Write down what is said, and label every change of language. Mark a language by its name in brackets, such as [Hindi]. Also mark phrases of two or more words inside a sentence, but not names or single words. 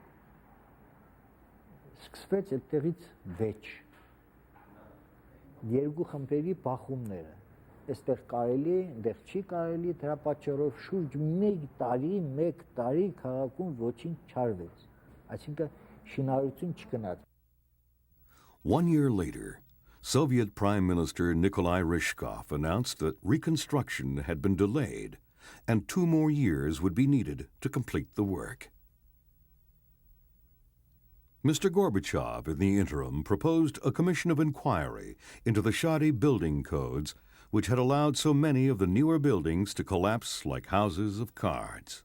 [Armenian] սկսվեց այդտեղից վեճ։ Երկու խմբերի բախումները։ Այստեղ կարելի է, այնտեղ չի կարելի, դրա պատճառով շուրջ 1 տարի քաղաքում ոչինչ չարվեց։ Այսինքն շինարարություն չգնաց։ [English] 1 year later, Soviet Prime Minister Nikolai Ryzhkov announced that reconstruction had been delayed and 2 more years would be needed to complete the work. Mr. Gorbachev, in the interim, proposed a commission of inquiry into the shoddy building codes which had allowed so many of the newer buildings to collapse like houses of cards.